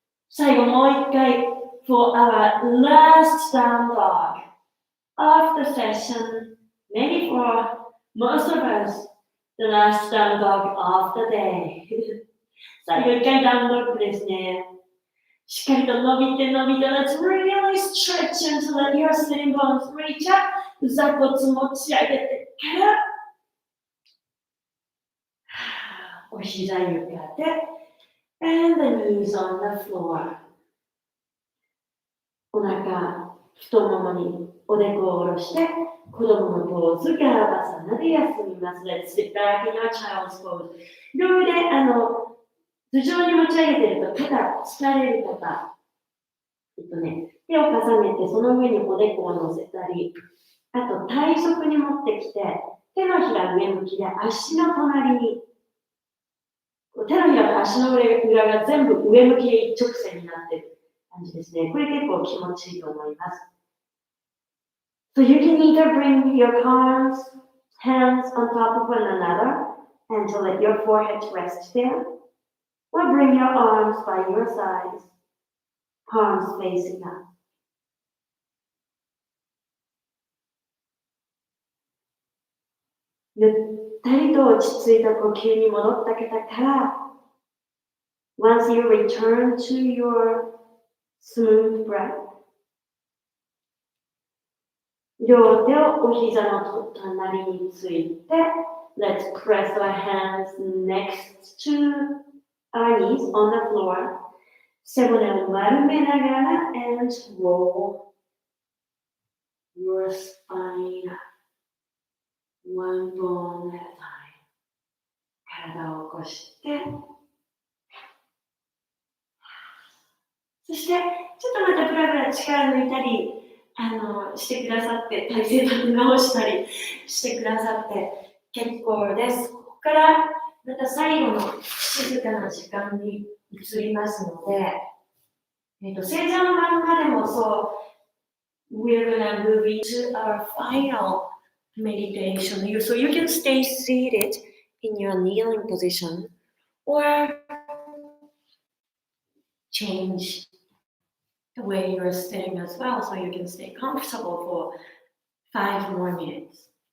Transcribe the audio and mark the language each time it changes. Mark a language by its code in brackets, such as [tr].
[ja] 最後もう一回 [en] for our last down dog of the session。 maybe for most of us the last down dog of the day [ja] 最後一回ダウンドッグですね。しっかりと伸びて伸びて [en] let's really stretch and let your sitting bones reach up。 [ja] 座骨持ち上げてからお膝床で [en] and the knees on the floor。 [ja] お腹、太ももにおでこを下ろして子供のポーズガーバサナで休みます。 [en] Let's sit back in our child's pose。 [ja] 両腕頭上に持ち上げてると肩疲れる方、手を重ねてその上におでこを乗せたり、あと体側に持ってきて手のひら上向きで足の隣に、手のひらと足の裏が全部上向きで一直線になっている感じですね。これ結構気持ちいいと思います。 [en] So you can either bring your hands on top of one another and to let your forehead rest there, or bring your arms by your sides, palms facing up。 [ja] ゆったりと落ち着いた呼吸に戻った方から、 [en] once you return to your smooth breath、 [ja] 両手をお膝の隣について、 [en] let's press our hands next to our knees on the floor。 [ja] 背骨を丸めながら [en] and roll your spine one bone at a time。 [ja] 体を起こしてそして、ちょっとまたブラブラ力抜いたり、してくださって、体勢立て直したりしてくださって結構です。ここからまた最後の静かな時間に移りますので、正座のまんまでもそう、 [en] we're gonna move into our final meditation. So you can stay seated in your kneeling position or change the way you're sitting as well so you can stay comfortable for 5 more minutes.